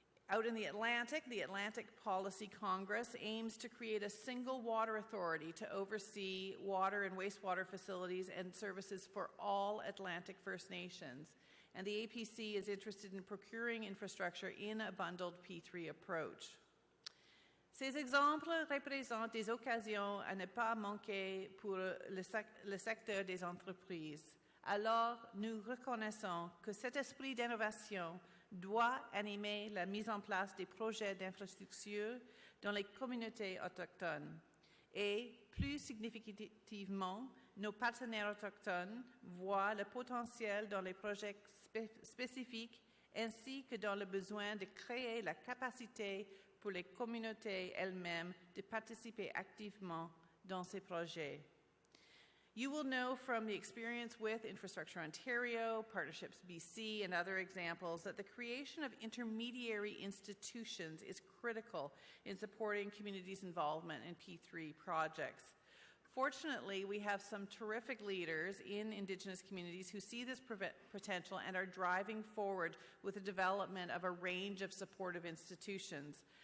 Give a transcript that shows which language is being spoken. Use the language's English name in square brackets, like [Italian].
[English] Out in the Atlantic Policy Congress aims to create a single water authority to oversee water and wastewater facilities and services for all Atlantic First Nations. And the APC is interested in procuring infrastructure in a bundled P3 approach. [French] Ces exemples représentent des occasions à ne pas manquer pour le secteur des entreprises. Alors, nous reconnaissons que cet esprit d'innovation doit animer la mise en place des projets d'infrastructure dans les communautés autochtones. Et, plus significativement, nos partenaires autochtones voient le potentiel dans les projets spécifiques ainsi que dans le besoin de créer la capacité pour les communautés elles-mêmes de participer activement dans ces projets. [English] You will know from the experience with Infrastructure Ontario, Partnerships BC, and other examples that the creation of intermediary institutions is critical in supporting communities' involvement in P3 projects. Fortunately, we have some terrific leaders in Indigenous communities who see this potential and are driving forward with the development of a range of supportive institutions.